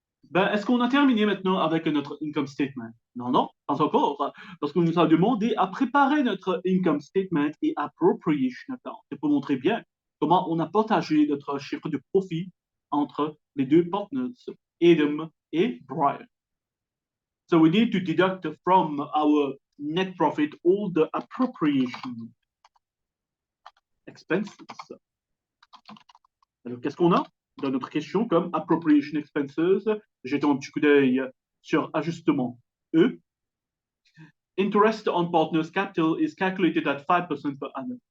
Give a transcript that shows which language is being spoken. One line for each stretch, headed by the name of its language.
French: Ben, est-ce qu'on a terminé maintenant avec notre income statement? Non, non, pas encore, parce qu'on nous a demandé à préparer notre income statement et appropriation account. C'est pour montrer bien comment on a partagé notre chiffre de profit entre les deux partners, Adam et Brian.
English: So we need to deduct from our net profit all the appropriation expenses.
French: Alors, qu'est-ce qu'on a dans notre question comme appropriation expenses? Jetons un petit coup d'œil sur ajustement E.
English: Interest on partners' capital is calculated at 5% per annum.